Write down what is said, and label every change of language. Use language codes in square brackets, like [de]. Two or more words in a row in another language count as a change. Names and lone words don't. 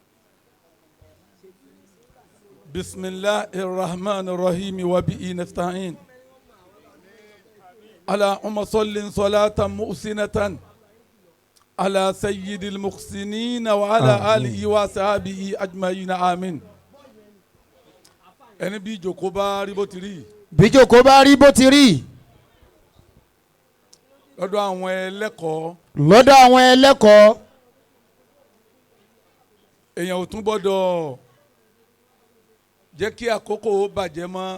[ar] بسم الله الرحمن الرحيم وبه نستعين. اللهم صل صلاة محسنة على سيد المحسنين وعلى آله وصحبه أجمعين آمين. [yo] ẹni bí ìjòkó bá rí bó ti rí. bí ìjòkó bá rí bó ti rí. lọ́dọ̀ àwọn ẹlẹ́kọ̀ọ́. lọ́dọ̀ àwọn ẹlẹ́kọ̀ọ́. èèyàn ò tún gbọ́dọ̀ jẹ́ kí àkókò ó bàjẹ́ mọ́.